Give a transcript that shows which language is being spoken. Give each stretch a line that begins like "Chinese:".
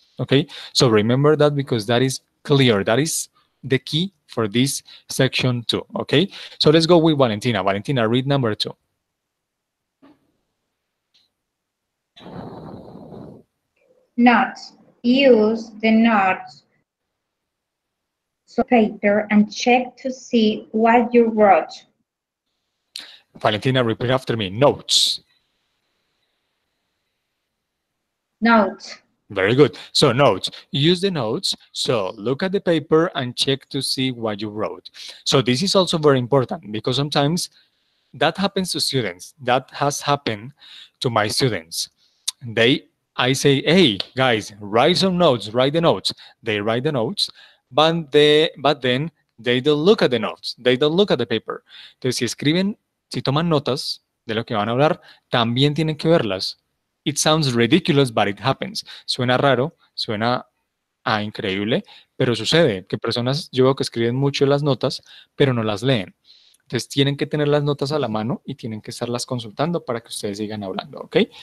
English: Okay, so remember that because that is clear, that is the key for this section 2. Okay, so let's go with Valentina. Valentina, read number 2. Notes. Use the notes paper and check to see what you wrote. Valentina, repeat after me. Notes. Notes. Very good. So notes, use the notes. So look at the paper and check to see what you wrote. So this is also very important because sometimes that happens to students. That has happened to my students. I say, hey, guys, write some notes, write the notes. They write the notes, but then they don't look at the notes. They don't look at the paper.
Spanish: Entonces, si toman notas de lo que van a hablar, también tienen que verlas.
English: It sounds ridiculous, but it happens.
Spanish: Suena raro, suena increíble, pero sucede que personas, yo veo que escriben mucho las notas, pero no las leen. Entonces tienen que tener las notas a la mano y tienen que estarlas consultando para que ustedes sigan hablando, ¿ok?